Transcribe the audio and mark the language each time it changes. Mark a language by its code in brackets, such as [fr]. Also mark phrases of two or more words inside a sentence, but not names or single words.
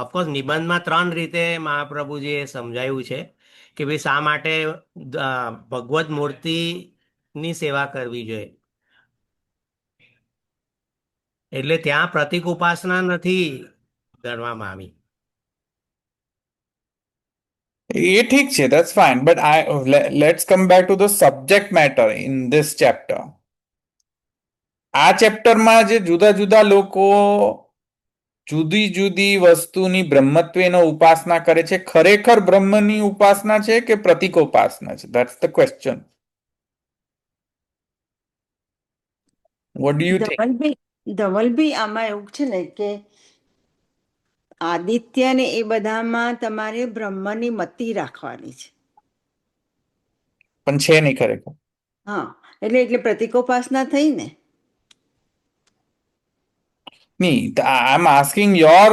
[gu] ઓફકોર્સ નિબંધમાં 3 રીતે મહાપ્રભુજીએ સમજાયું છે કે ભાઈ શા માટે ભગવત મૂર્તિની સેવા કરવી જોઈએ. એટલે ત્યાં પ્રતિક ઉપાસના નથી ગણવામાં આવી. એ ઠીક છે, [en] that's fine, but let's come back to the subject matter in this chapter. [gu] આ ચેપ્ટરમાં જે જુદા જુદા લોકો જુદી જુદી વસ્તુની બ્રહ્મત્વનો ઉપાસના કરે છે, ખરેખર બ્રહ્મની ઉપાસના છે કે પ્રતિકોપાસના છે? [en] That's the question. What do you think? [gu] ધવલભાઈ, આમાં એવું છે ને કે આદિત્ય ને એ બધામાં તમારે બ્રહ્મની મતિ રાખવાની છે. પણ છે નહીં ખરેખર. હા, એટલે પ્રતિકોપાસના થઈ ને. [en] નહીં, I am asking your